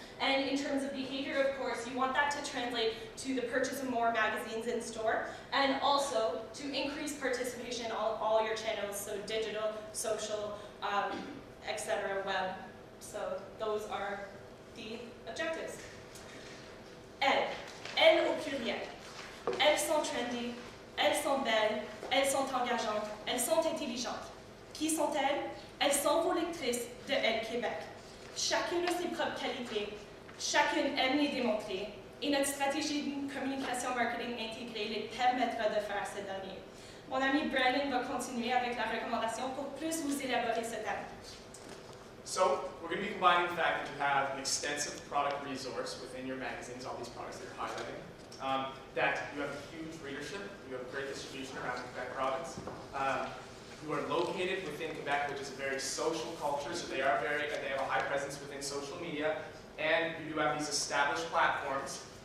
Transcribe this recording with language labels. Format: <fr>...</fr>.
<en>And in terms of behavior, of course, you want that to translate to the purchase of more magazines in store, and also to increase participation on all your channels, so digital, social, etc., web. So those are the objectives.</en> <fr>Elles au pluriel. Elles sont trendy, elles sont belles, elles sont engageantes, elles sont intelligentes. Qui sont-elles? Elles sont vos lectrices de Elle Québec. Chacune a ses propres qualités, chacune aime les démontrer, et notre stratégie de communication marketing intégrée les permettra de faire ce dernier. Mon ami Brandon va continuer avec la recommandation pour plus vous élaborer ce thème.</fr> <en>So we're going to be combining the fact that you have an extensive product resource within your magazines, all these products that you're highlighting, that you have a huge readership, you have great distribution around the Quebec province, you are located within Quebec, which is a very social culture, so they have a high presence within social media, and you do have these established platforms.</en>